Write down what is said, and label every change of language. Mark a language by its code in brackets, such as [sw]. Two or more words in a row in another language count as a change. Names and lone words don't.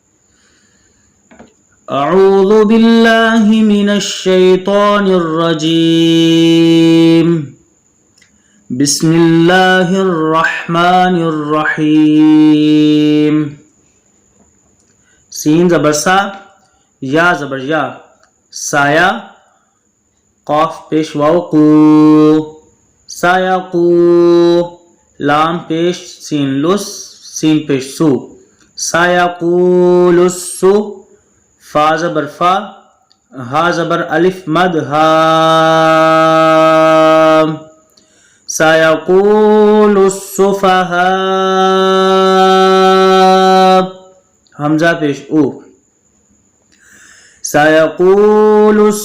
[ar] اعوذ باللہ من الشیطان الرجیم، بسم اللہ الرحمن الرحیم۔ [ur] سین زبر سا، یا زبر یا، سایہ، قاف پیش واو قو، سایقو، لام پیش سین لس، سین پیش سو، سایقول السو، فا زبر فا، ہا زبر الف مد ہا، سایقول السفہاء، حمزہ پیش او، سَيَقُولُ